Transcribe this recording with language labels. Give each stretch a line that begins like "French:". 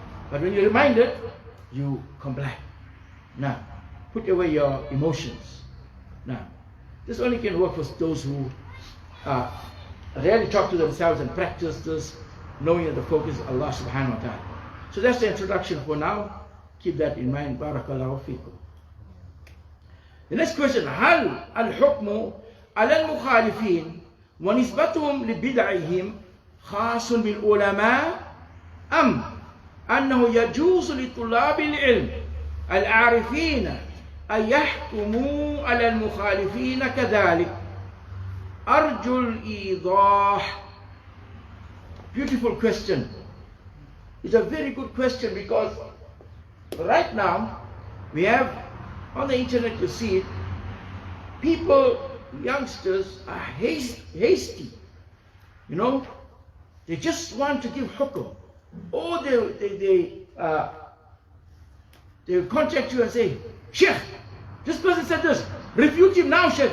English: But when you're reminded, you comply. Now, put away your emotions. Now, this only can work for those who rarely talk to themselves and practice this, knowing that the focus is Allah subhanahu wa ta'ala. So that's the introduction for now. Keep that in mind.
Arabic: Barakallahu feekum.
English: The next question,
Arabic: هل الحكم على المخالفين ونسبتهم لبدعهم خاص بالعلماء أم أنه يجوز لطلاب العلم العارفين أن يحكموا على المخالفين كذلك؟ أرجو الإيضاح.
English: Beautiful question. It's a very good question because right now we have on the internet, you see it, people, youngsters are hasty. You know, they just want to give hukum. Or they contact you and say, Sheikh, this person said this. Refute him now, Sheikh.